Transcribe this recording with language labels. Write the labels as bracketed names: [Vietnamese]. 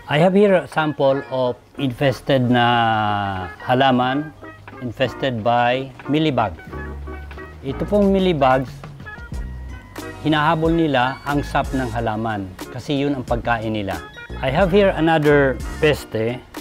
[English] I have here a sample of infested [Filipino] na halaman, [English] infested by mealybug. [Filipino] Ito pong mealybugs, hinahabol nila ang sap ng halaman kasi yun ang pagkain nila. [English] I have here another peste.